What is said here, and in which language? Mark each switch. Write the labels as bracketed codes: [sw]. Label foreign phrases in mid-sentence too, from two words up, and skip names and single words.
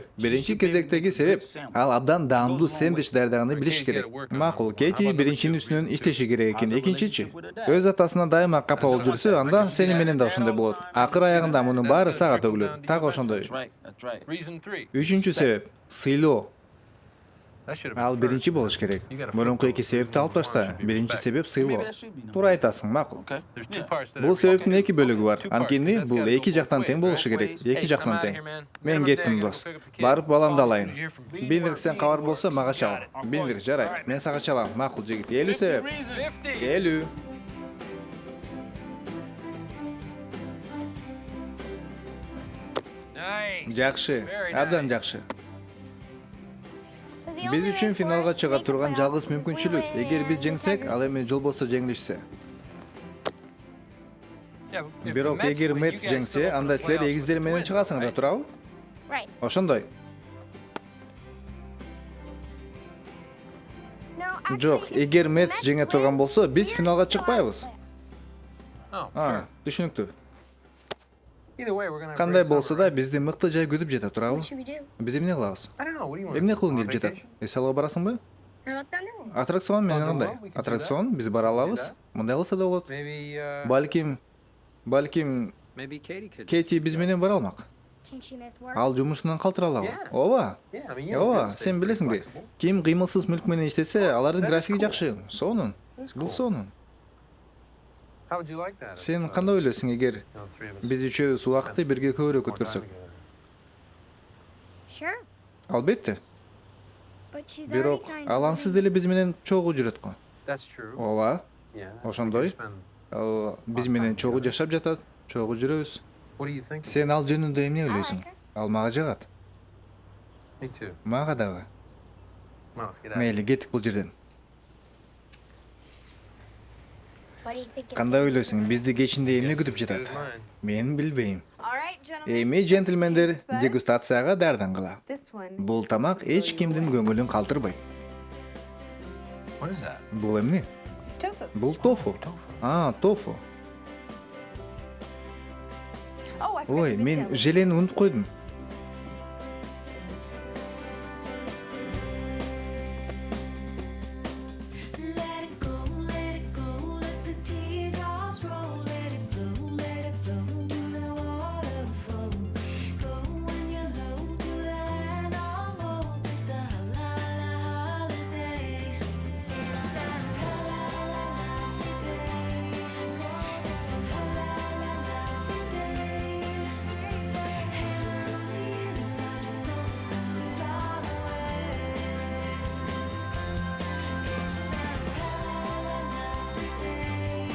[ky] Биринчи кезектеги себеп ал абдан даамдуу сэндвич даярдаганды билиш керек. Макул, Кейти биринчинин үстүнөн иштеши керек экен. Экинчичи, өз атасына дайыма капа болуп жүрсө, анда сени менен да ошондой болот. Акыр аягында мунун баары сага төгүлөт. Так ошондой. [en] Reason 3. [ky] Үчүнчү себеп сыйлоо. [en] That should have been [ky] Ал [en] first. [ky] биринчи болуш керек. Мурунку эки себепти алып ташта. Биринчи себеп сыйлоо. Туура айтасың, макул. [en] There's two parts to [ky] Бул [en] that. [ky] себептин эки бөлүгү бар. Анткени бул эки жактан тең болушу керек. Эки жактан тең. Мен кеттим, дос. Барып баламды алайын. Бинвирк сен кабар болсо мага чал. Бинвирк жарайт. Мен сага чалам. Макул жигит. 50 себеп. 50. [en] Nice. [ky] Жакшы. [en] Very [ky] Абдан [en] nice. [ky] жакшы. Биз үчүн финалга чыга турган жалгыз мүмкүнчүлүк. Эгер биз жеңсек, ал эми жолбосто жеңилишсе. [en] Yeah, but if [ky] Бирок [en] Mets [ky] эгер [en] win, you [ky] Мэтс [en] guys [ky] жеңсе, [en] still go to [ky] анда [en] the [ky] силер [en] playoffs [ky] эгиздер [en] with [ky] менен [en] wins, [ky] чыгасыңар, [en] right? [ky] туурабы? Ошондой. Жок, эгер Мэтс жеңе турган болсо, биз финалга чыкпайбыз. [en] Oh, sure. [ky] Түшүнүктүү. [en] Either way, we're gonna have [ky] Кандай [en] great [ky] болсо [en] summer, [ky] да [en] right? [ky] бизди мыкты жай күтүп жатат, туурабы? [en] What should we do? [ky] Биз эмне кылабыз? [en] I don't know. What do you want? [ky] Эмне кылгың [en] On [ky] келип жатат? [en] vacation? [ky] Эсалга барасыңбы? [en] How about Thunderwolf? [ky] Аттракцион менен [en] Oh, [ky] кандай? [en] well, we can do [ky] Аттракцион биз бара алабыз. Мындай кылса да болот. [en] Maybe, [ky] Балким [en] maybe Katie could. [ky] Кейти биз менен бара алмак. Ал жумушунан калтыра алабы? [en] Yeah. [ky] Ооба. [en] Yeah, I mean, you know, real [ky] Ооба, [en] estate's [ky] сен [en] pretty [ky] билесиңби? [en] flexible. [ky] Ким кыймылсыз мүлк менен иштесе, алардын [en] That is [ky] графиги [en] cool. [ky] жакшы. Сонун. [en] That's [ky] Бул [en] cool. [ky] сонун. [en] How would you like that? if, [ky] Сен кандай ойлойсуң эгер [en] you know, the three of us [ky] биз үчөөбүз убакытты бирге көбүрөөк [en] more time [ky] өткөрсөк? [en] together? [ky] Албетте. Бирок ал ансыз деле биз менен чогуу жүрөт го. [en] That's true. [ky] Ооба. [en] Yeah. [ky] Ошондой. [en] We could spend- [ky] Ал биз менен чогуу жашап жатат, чогуу жүрөбүз. [en] What do you think? [ky] Сен ал жөнүндө эмне ойлойсуң? Ал мага жагат. [en] Me too. [ky] Мага дагы. [en] Come on, let's get out. [ky] Мейли, кеттик бул жерден. Кандай ойлойсуң? Бизди кечинде эмне күтүп жатат? [en] Good as mine. [ky] Мен билбейм. Эми Эми, джентльмендер, дегустацияга даярдангыла. Бул тамак эч кимдин көңүлүн калтырбайт. [en] What is that? [ky] Бул эмне? Бул тофу. Тофу. Ой, мен желени унутуп койдум. [en] Let it go, let the teardrops roll. Let it flow to the waterfall. Go when you're low to the land of hope. It's a la la holiday. It's a la la la day. It's a la la la day. Heaven on the inside, your soul's gonna fly away. It's a la la la day.